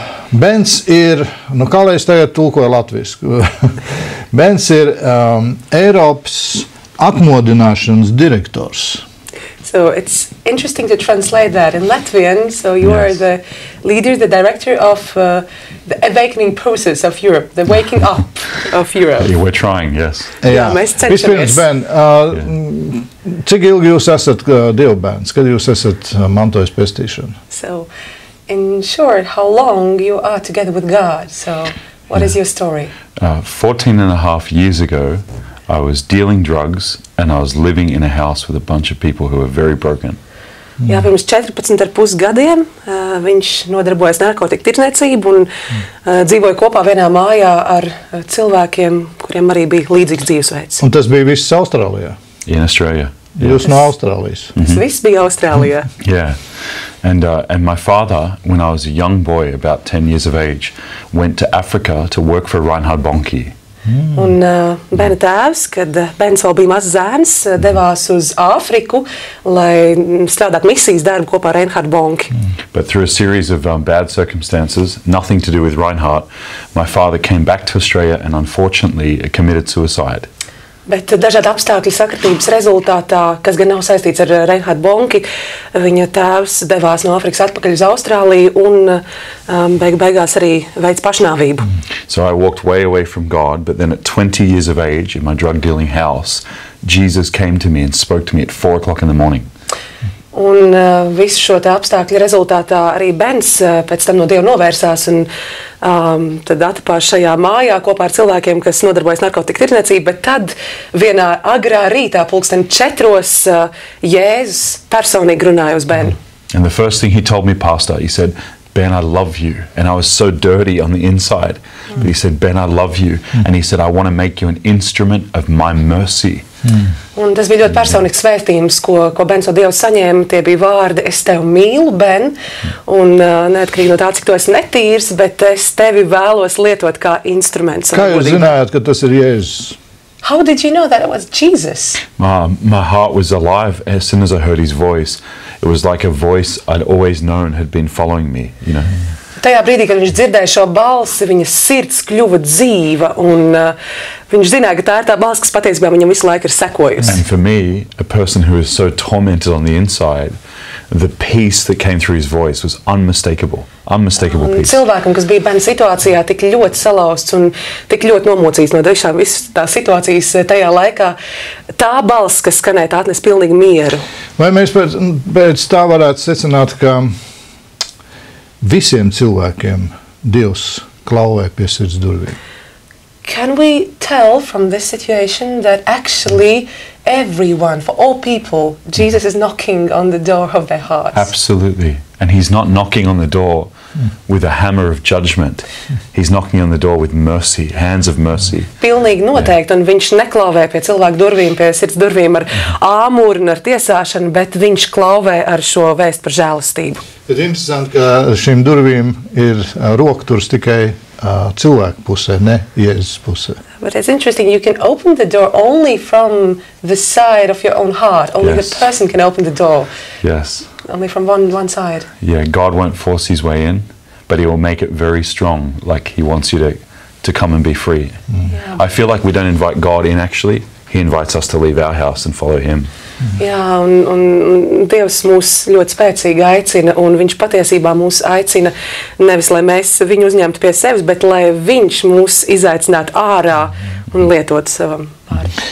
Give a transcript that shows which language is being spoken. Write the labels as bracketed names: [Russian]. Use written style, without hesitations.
[Latvian] Bens ir, kā lai es tagad tulkoju latvisku, Bens ir Eiropas atmodināšanas direktors. [English] So it's interesting to translate that in Latvian. So you are the leader, the director of the awakening process of Europe, the waking up of Europe. Yeah, we're trying, yes. [Latvian] Jā, mēs cenšamies. Vispirms, Ben, cik ilgi jūs esat dievbērns, kad jūs esat mantojis pestīšanu? [English] So in short, how long you are together with God? So what is your story? 14 and a half years ago, I was dealing drugs and I was living in a house with a bunch of people who were very broken. [Latvian] Jā, pirms 14,5 gadiem viņš nodarbojas narkotiku tirdzniecību un dzīvoja kopā vienā mājā ar cilvēkiem, kuriem arī bija līdzīgs dzīvesveids. Un tas bija viss Austrālijā? [English] In Australia. [Latvian] Jūs no Austrālijas? Tas viss bija Austrālijā. [English] Yeah. And my father, when I was a young boy, about 10 years of age, went to Africa to work for Reinhard Bonnke. [Latvian] Un Bena tēvs, kad Bens vēl bija mazs zēns, devās uz Āfriku, lai strādātu misijas darbu kopā ar Reinhard Bonnke. [English] But through a series of bad circumstances, nothing to do with Reinhard, my father came back to Australia and unfortunately committed suicide. [Latvian] Bet dažādu apstākļu sakritības rezultātā, kas gan nav saistīts ar Reinhard Bonnke, viņa tēvs devās no Āfrikas atpakaļ uz Austrāliju un beigās arī veids pašnāvību. [English] So I walked way away from God, but then at 20 years of age in my drug dealing house, Jesus came to me and spoke to me at 4 o'clock in the morning. [Latvian] Un visu šo apstākļu rezultātā arī Bens pēc tam no Dieva novērsās un tad atapās šajā mājā kopā ar cilvēkiem, kas nodarbojas narkotiku tirdzniecību, bet tad vienā agrā rītā 4:00 Jēzus personīgi runāja uz Benu. [English] And the first thing he told me, Pastor, he said, Ben, I love you. And I was so dirty on the inside. But he said, Ben, I love you. And he said, I want to make you an instrument of my mercy. [Latvian] Un tas bija ļoti personisks vēstījums, ko Bens no Dieva saņēma. Tie bija vārdi, es tevi mīlu, Ben, un neatkarīgi no tā, cik tu esi netīrs, bet es tevi vēlos lietot kā instruments. Kā jūs zinājāt, ka tas ir Jēzus? [English] How did you know that it was Jesus? My heart was alive as soon as I heard his voice. It was like a voice I'd always known had been following me, you know. [Latvian] Tajā brīdī, kad viņš dzirdēja šo balsi, viņa sirds kļuva dzīva, un viņš zināja, ka tā ir tā balss, kas patiesībā viņam visu laiku ir sekojusi. [English] And for me, a person who is so tormented on the inside, the peace that came through his voice was unmistakable. Unmistakable peace. [Latvian] Cilvēkam, kas bija bērnu situācijā, tik ļoti salauzts un tik ļoti nomocīts no visas tās situācijas tajā laikā, tā balss, kas skanēja, tā atnes pilnīgi mieru. Vai mēs pēc tā varētu secināt, ka visiem cilvēkiem Dievs klauvē pie sirds durvīm? [English] Can we tell from this situation that actually everyone, for all people, Jesus is knocking on the door of their hearts? Absolutely. And he's not knocking on the door with a hammer of judgment. He's knocking on the door with mercy, hands of mercy. [Latvian] Pilnīgi noteikti, un viņš neklauvē pie cilvēku durvīm, pie sirds durvīm ar āmuri un ar tiesāšanu, bet viņš klauvē ar šo vēstu par žēlastību. Ir interesanti, ka šīm durvīm ir rokturs tikai cilvēku pusē, ne Jēzus pusē. [English] But it's interesting, you can open the door only from the side of your own heart. Only Yes. the person can open the door. Yes. only from one side. Yeah, God won't force his way in, but he will make it very strong, like he wants you to come and be free. Yeah. I feel like we don't invite God in, actually. He invites us to leave our house and follow him. [Latvian] Jā, un Dievs mūs ļoti spēcīgi aicina, un viņš patiesībā mūs aicina nevis, lai mēs viņu uzņemtu pie sevis, bet lai viņš mūs izaicinātu ārā un lietotu savam pāri.